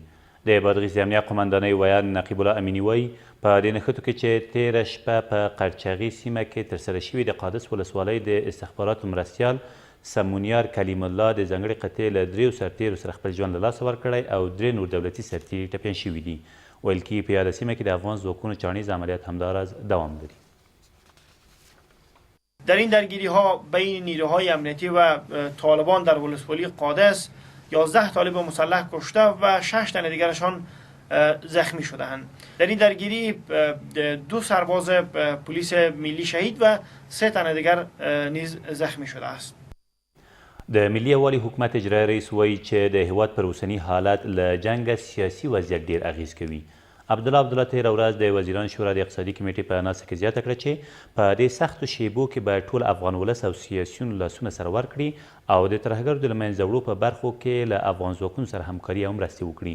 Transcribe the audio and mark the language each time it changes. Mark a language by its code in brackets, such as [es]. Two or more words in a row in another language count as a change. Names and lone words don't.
[ps] د بادغیس د امنیه قمندانۍ ویان نقیب الله امیني وایي په دې نښتو کې چې تېره شپه په قرچغي سیمه کې ترسره شوي د قادس ولسوالۍ د استخباراتو مرستیال سمونیار کلیم الله د ځانګړې قطعې له 3 سرتیرو سره خپل ژوند له لاسه ورکړی او 3 نور دولتي سرتیري ټپیان شوي دي. ویل کېږي په یاده سیمه کې د افغان ځواکونو چاڼیز عملیات همداراز دوام لري. [fa] در این درگیری ها بین نیروهای امنیتی و طالبان در ولسوالی قادس 11 طالب مسلح کشته و 6 تن دیگرشان زخمی شدهاند. در این درگیری 2 سرباز پلیس ملی شهید و 3 تن دیگر نیز زخمی شده است. [ps] د ملي یووالي حکومت اجرایي رئیس وایي چې د هیواد پر اوسني حالت له جنګه سیاسي وضعیت ډیر اغیز کوي. عبدالله تېره ورځ د وزیرانو شورا د اقتصادي کمیټې په ناسته کې زیاته کړه چې په دې سختو شیبو کې باید ټول افغان ولس او سیاسیونو لاسونه سره ورکړي او د ترهګرو د له منځه وړو په برخو کې له افغان ځواکونو سره همکاري او مرستې وکړي.